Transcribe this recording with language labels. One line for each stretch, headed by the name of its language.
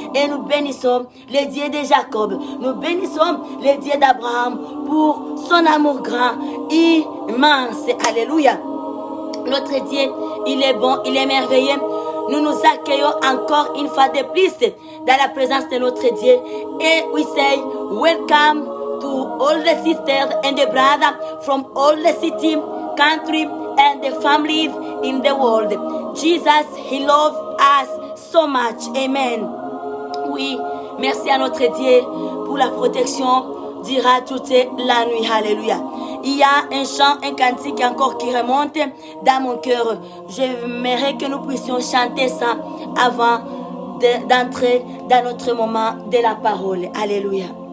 French: Et nous bénissons le Dieu de Jacob, nous bénissons le Dieu d'Abraham pour son amour grand, immense. Alléluia. Notre Dieu, il est bon, il est merveilleux. Nous nous accueillons encore une fois de plus dans la présence de notre Dieu.
English: Et we say, welcome to all the sisters and the brothers from all the city, country, and the families in the world. Jesus, He loves us so much. Amen.
French: Oui, merci à notre Dieu pour la protection durant toute la nuit. Alléluia. Il y a un chant, un cantique encore qui remonte dans mon cœur. J'aimerais que nous puissions chanter ça avant d'entrer dans notre moment de la parole. Alléluia.